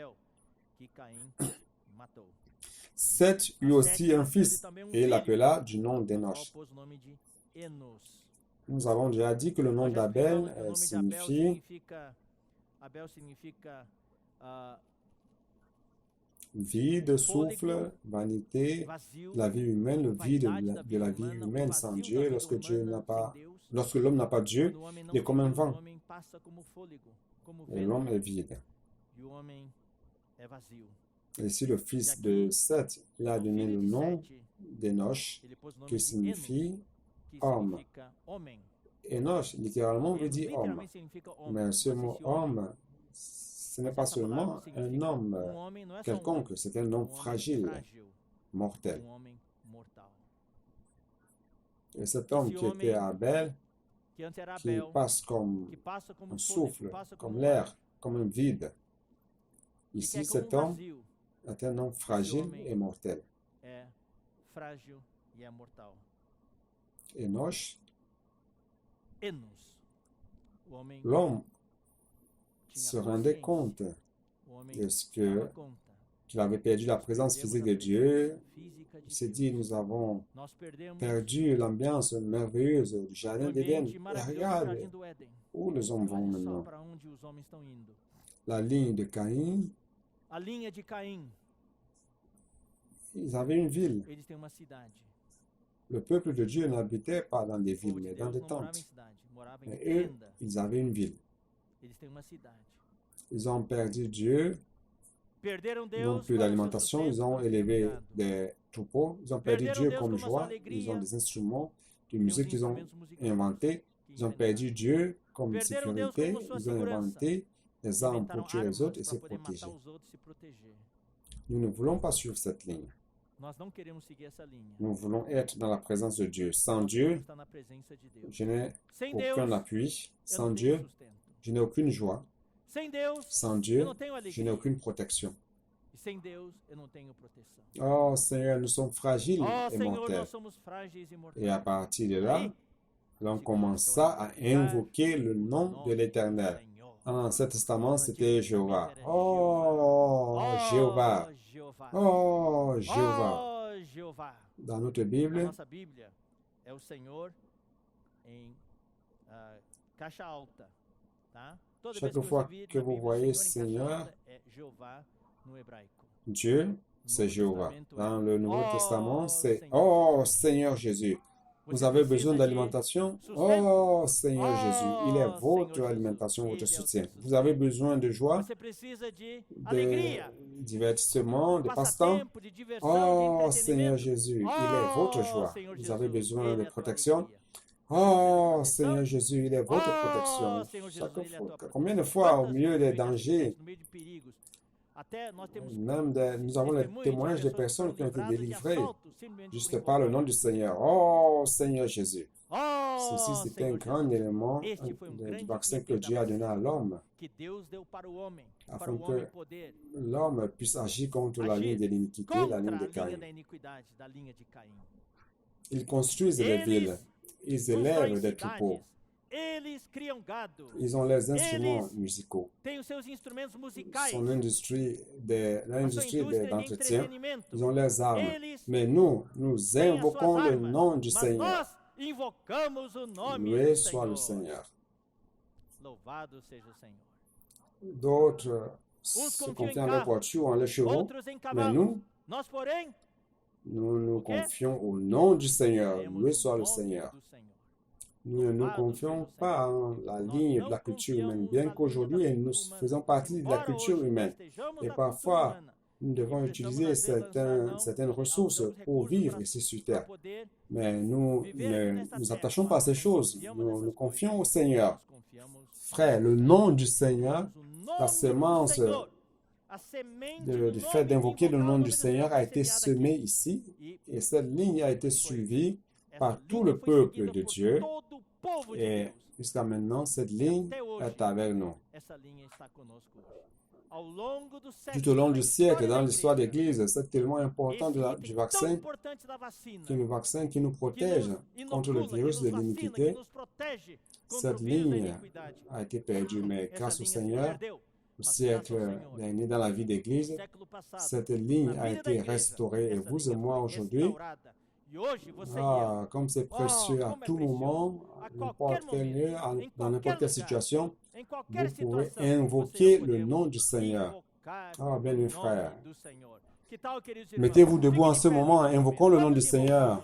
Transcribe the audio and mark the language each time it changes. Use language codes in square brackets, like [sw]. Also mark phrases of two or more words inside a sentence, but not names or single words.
[fr] Seth eut aussi un fils et l'appela du nom d'Enoch. Nous avons déjà dit que le nom d'Abel signifie [pt] Abel significa [fr] Vide, souffle, vanité, [pt] vazio, [fr] la vie humaine, le vide [pt] vaidade [fr] de la vie [pt] humana, o [fr] humaine sans [pt] vazio [fr] Dieu. [pt] da vida [fr] Lorsque Dieu [pt] humana [fr] n'a pas, [pt] sem Deus. [fr] lorsque l'homme n'a pas Dieu, [pt] Quando o homem não [fr] il est comme un [pt] tem Deus, o [fr] vent [pt] homem passa como fôlego, como [fr] et [pt] vento, [fr] l'homme est vide. [pt] e o homem é vazio. [fr] Et si le fils de Seth, il a [pt] O [fr] donné [pt] filho [fr] le [pt] de [fr] nom [pt] Sete, [fr] d'Enoch, [pt] ele pôs o nome [fr] qui [pt] de Enos, [fr] signifie [pt] que [fr] homme. [pt] significa homem. [fr] Enoch, littéralement, veut [pt] Enos [fr] dire homme. [pt] literalmente significa homem. [fr] Mais ce [pt] Mas [fr] mot [pt] esse homem, [fr] homme, ce n'est [pt] mas [fr] pas [pt] essa palavra [fr] seulement un [pt] significa [fr] homme [pt] homem não é só um [fr] quelconque, [pt] homem, [fr] c'est un homme [pt] homem [fr] fragile, [pt] frágil, [fr] mortel. [pt] homem mortal. [fr] Et cet homme [pt] Esse [fr] qui était [pt] homem [fr] Abel, [pt] que antes era [fr] qui [pt] Abel, [fr] passe comme [pt] que passa como [fr] un [pt] fôlego, [fr] souffle, [pt] passa [fr] comme [pt] como [fr] l'air, comme un vide. [pt] ar, e que [fr] Ici, [pt] é como [fr] cet homme [pt] vazio, [fr] est un homme fragile [pt] homem [fr] et mortel. [pt] é frágil e é mortal. [fr] Enoch, [pt] Enos, o homem [fr] l'homme [pt] tinha [fr] se rendait [pt] consciência, [fr] compte [pt] o homem [fr] de ce [pt] dava [fr] que [pt] conta. [fr] qu'il avait perdu la présence [pt] Perdemos [fr] physique [pt] a [fr] de Dieu. [pt] presença física de [fr] Il s'est [pt] Deus. [fr] dit, nous avons [pt] Nós perdemos [fr] perdu l'ambiance merveilleuse du [pt] o [fr] jardin d'Éden. [pt] ambiente [fr] Et [pt] maravilhoso do [fr] regarde [pt] Jardim do Éden. [fr] où les hommes vont [pt] Olha só [fr] maintenant. [pt] para onde os homens estão indo. [fr] La ligne de Caïn, [pt] A linha de Caim, [fr] ils avaient une ville. [pt] eles têm uma cidade. [fr] Le peuple de Dieu n'habitait pas dans des [pt] O povo [fr] villes, [pt] de [fr] mais dans [pt] Deus [fr] des [pt] não morava em [fr] tentes. [pt] cidade, morava em [fr] Mais eux, [pt] tenda. [fr] ils avaient une ville. [pt] Eles têm uma cidade. [fr] Ils ont perdu Dieu, [pt] Perderam [fr] ils n'ont [pt] Deus [fr] plus [pt] para o seu [fr] d'alimentation, ils [pt] sustento, [fr] ont [pt] para o seu [fr] élevé [pt] gado. [fr] des troupeaux, ils ont perdu [pt] Perderam [fr] Dieu [pt] Deus [fr] comme [pt] como a sua [fr] joie, [pt] alegria. [fr] ils ont des instruments de [pt] Tem os [fr] musique qu'ils ont [pt] instrumentos musicais [fr] inventés, [pt] que [fr] ils ont [pt] inventaram. [fr] perdu Dieu comme [pt] Perderam Deus [fr] sécurité, [pt] como sua [fr] ils ont [pt] segurança. [fr] inventé des armes [pt] Inventaram [fr] pour tuer les [pt] armas [fr] autres et [pt] para [fr] se [pt] poder [fr] protéger. [pt] matar os outros e se proteger. [fr] Nous ne voulons pas suivre cette ligne. [pt] Nós não queremos seguir essa linha. [fr] Nous voulons être dans la présence de Dieu. Sans [pt] Nós [fr] Dieu, [pt] queremos estar na presença de Deus. [fr] je n'ai [pt] Sem Deus, [fr] aucun appui. [pt] eu [fr] Sans [pt] não [fr] Dieu, [pt] tenho sustento. [fr] je n'ai aucune joie. [pt] Sem Deus, [fr] Sans [pt] eu [fr] Dieu, [pt] não tenho [fr] je n'ai [pt] alegria. [fr] aucune protection. [pt] E sem Deus, eu não tenho proteção. [fr] Oh Seigneur, nous sommes fragiles [pt] Oh, [fr] et [pt] Senhor, [fr] mortels. [pt] nós somos frágeis e mortais. [fr] Et à partir de là, [pt] Aí, [fr] on commença à invoquer le nom de [pt] nome [fr] l'Éternel. [pt] do Senhor. [fr] Dans l'Ancien Testament, [pt] No [fr] c'était [pt] Antigo [fr] Jéhovah. [pt] Testamento era [fr] Oh, Jéhovah. [pt] Jeová. [fr] Oh, Jéhovah. [pt] Oh, Jeová. [fr] Dans notre [pt] Na [fr] Bible, [pt] nossa Bíblia, é o Senhor em caixa alta, tá? Toda [fr] Chaque [pt] vez que [fr] fois [pt] você vir [fr] que [pt] na [fr] vous [pt] Bíblia, [fr] voyez [pt] Senhor em [fr] Seigneur, [pt] caixa alta é Jeová no hebraico. [fr] Dieu, c'est [pt] No [fr] Jéhovah. [pt] Testamento [fr] Dans [pt] é [fr] le Nouveau [pt] Oh, [fr] Testament, c'est Seigneur [pt] Oh, Jesus. [fr] Seigneur Jésus. Vous [pt] Você [fr] avez [pt] precisa [fr] besoin [pt] de [fr] d'alimentation? [pt] sustento? [fr] Oh, Seigneur Jésus, il est [pt] Oh, [fr] votre [pt] Senhor [fr] alimentation, [pt] Jesus, [fr] votre [pt] Ele é o [fr] soutien. [pt] teu [fr] Vous [pt] sustento. [fr] avez besoin de joie, [pt] Você precisa de [fr] de [pt] alegria, [fr] divertissement, de passe-temps? [pt] passatempo, de diversão, de [fr] Oh, Seigneur [pt] entretenimento. [fr] Jésus, il est votre [pt] Oh, [fr] joie. [pt] Senhor [fr] Vous avez [pt] Jesus, [fr] besoin [pt] Ele [fr] de [pt] é a tua [fr] protection? [pt] alegria. [fr] Oh, [pt] proteção? [fr] Seigneur Jésus, il est votre [pt] Oh, [fr] protection. [pt] Senhor Jesus, [fr] Chaque [pt] Ele é a [fr] fois, [pt] tua [fr] combien de [pt] proteção. [fr] fois, au [pt] Quantas [fr] milieu [pt] vezes, [fr] des [pt] no meio de [fr] dangers, [pt] acidentes, no meio de perigos, até nós temos [fr] même nous avons les [pt] testemunhos de [fr] témoignages de [pt] pessoas que [fr] personnes [pt] foram [fr] qui ont été [pt] livradas de [fr] délivrées [pt] assaltos simplesmente por [fr] juste par le nom [pt] invocar. [fr] du Seigneur. Oh, Seigneur Jésus. Ceci, [pt] Oh, [fr] c'était un [pt] Senhor [fr] grand [pt] Jesus, [fr] élément [pt] este foi [fr] du [pt] grande [fr] vaccin que [pt] item da [fr] Dieu a donné à [pt] vacina [fr] l'homme, [pt] que Deus deu para o homem [fr] afin [pt] poder [fr] que l'homme puisse agir contre la [pt] agir [fr] ligne de l'iniquité, [pt] contra [fr] la [pt] a [fr] ligne de [pt] linha [fr] Caïn. [pt] da iniquidade, da linha de Caim. [fr] Ils construisent les villes, [pt] Eles [fr] ils [pt] constroem [fr] élèvent des [pt] cidades, [fr] troupeaux, [pt] eles criam gado, [fr] ils ont les instruments [pt] eles [fr] musicaux. [pt] têm os seus instrumentos musicais, [fr] Son industrie [pt] a sua [fr] l'industrie [pt] indústria de [fr] d'entretien, [pt] entretenimento. [fr] ils ont les armes. [pt] Eles [fr] Mais nous [pt] têm as [fr] invoquons [pt] suas [fr] le [pt] armas, [fr] nom du [pt] mas [fr] Seigneur. [pt] nós invocamos o nome [fr] Loué [pt] do [fr] soit le [pt] Senhor. [fr] Seigneur. [pt] Louvado seja o Senhor. [fr] D'autres [pt] Uns [fr] se [pt] confiam em [fr] confient en leurs [pt] carros, [fr] voitures, en leurs chevaux, [pt] outros em [fr] mais [pt] cavalos. [fr] nous, [pt] Nós, porém, [fr] nous nous [pt] O quê? [fr] confions au nom du Seigneur. [pt] temos [fr] Loué [pt] o [fr] soit le [pt] nome [fr] Seigneur. [pt] do Senhor. [fr] Nous ne nous [pt] Louvado [fr] confions [pt] seja o [fr] pas [pt] Senhor. [fr] en la [pt] Nós [fr] ligne de [pt] não [fr] la culture humaine, [pt] confiamos [fr] bien [pt] na linha [fr] qu'aujourd'hui [pt] da [fr] nous [pt] cultura humana. [fr] faisons partie de la [pt] Embora [fr] culture [pt] hoje [fr] humaine. [pt] estejamos [fr] Et [pt] na cultura [fr] parfois, [pt] humana, [fr] nous devons [pt] precisamos [fr] utiliser [pt] às vezes lançar mão [fr] certaines [pt] de [fr] ressources [pt] alguns [fr] pour [pt] recursos [fr] vivre [pt] para [fr] ici sur terre. [pt] poder [fr] Mais nous [pt] viver [fr] ne [pt] nesta [fr] nous [pt] terra. [fr] attachons pas à [pt] Nós [fr] ces [pt] não [fr] choses. [pt] confiamos [fr] Nous [pt] nessas [fr] nous confions au [pt] coisas. [fr] Seigneur. [pt] Nós confiamos [fr] Frère, le nom du Seigneur, [pt] o [fr] la [pt] nome [fr] semence [pt] do Senhor. A semente [fr] du [pt] do [fr] fait [pt] nome de [fr] d'invoquer le [pt] invocar o [fr] nom [pt] nome [fr] du [pt] do [fr] Seigneur [pt] Senhor [fr] a [pt] foi [fr] été [pt] semeada [fr] semée [pt] aqui. [fr] ici [pt] E [fr] et cette ligne a été suivie [pt] essa [fr] par tout [pt] linha [fr] le [pt] foi [fr] peuple [pt] seguida [fr] de [pt] por [fr] Dieu [pt] todo o povo de [fr] et [pt] Deus. [fr] jusqu'à maintenant cette ligne [pt] Até hoje, [fr] est avec nous. [pt] essa linha está conosco. Ao longo do [fr] Tout au long [pt] século, [fr] du [pt] na [fr] siècle, [pt] história [fr] dans [pt] da [fr] l'histoire de [pt] igreja, [fr] l'Église, c'est tellement important [pt] esse [fr] du [pt] item tão [fr] vaccin, [pt] importante da vacina, [fr] qui est le vaccin qui nous [pt] que [fr] protège [pt] nos [fr] contre le [pt] inocula, que [fr] virus [pt] nos [fr] de [pt] vacina, que [fr] l'iniquité, [pt] nos protege contra [fr] cette [pt] o vírus da [fr] ligne [pt] iniquidade. [fr] a été perdue. Mais [pt] Essa [fr] grâce au [pt] linha se [fr] Seigneur, [pt] perdeu. [fr] au [pt] Mas graças [fr] siècle [pt] ao Senhor, [fr] dernier dans la vie [pt] no [fr] d'Église, [pt] século passado, [fr] cette ligne [pt] na [fr] a [pt] vida da [fr] été [pt] igreja, [fr] restaurée et [pt] essa [fr] vous et [pt] linha [fr] moi [pt] foi [fr] aujourd'hui, [pt] restaurada. [fr] Ah, comme c'est précieux à tout moment, à n'importe quel lieu, dans n'importe quelle situation, vous pouvez invoquer le nom du Seigneur. Ah, bien, mes frères. Mettez-vous debout en ce moment, invoquons le nom du Seigneur.